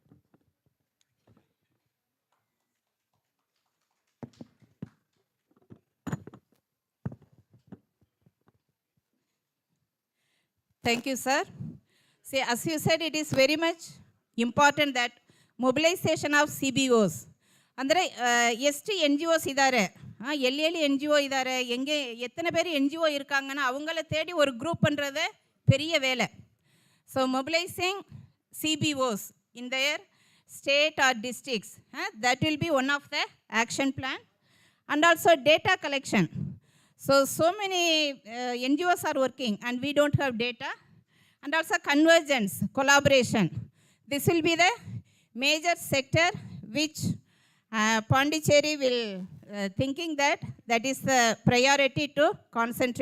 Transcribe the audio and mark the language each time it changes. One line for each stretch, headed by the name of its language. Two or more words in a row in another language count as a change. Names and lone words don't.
English: Thank you, sir. See, as you said, it is very much important that mobilization of CBOs.
Kannada: ಅಂದರೆ ಎಷ್ಟು NGOs ಇದ್ದಾರೆ, ಎಲ್ಲಿ NGO
Tamil: இதாரே, எங்கே எத்தனை பேர் NGO இருக்காங்கன்னா அவங்கள தேடி ஒரு குரூப் பண்ணுறது பெரிய வேலை.
English: So mobilizing CBOs in their state or districts, that will be one of the action plan. And also data collection. So many NGOs are working and we don't have data. And also convergence, collaboration. This will be the major sector which Pondicherry will thinking that is the priority to concentrate.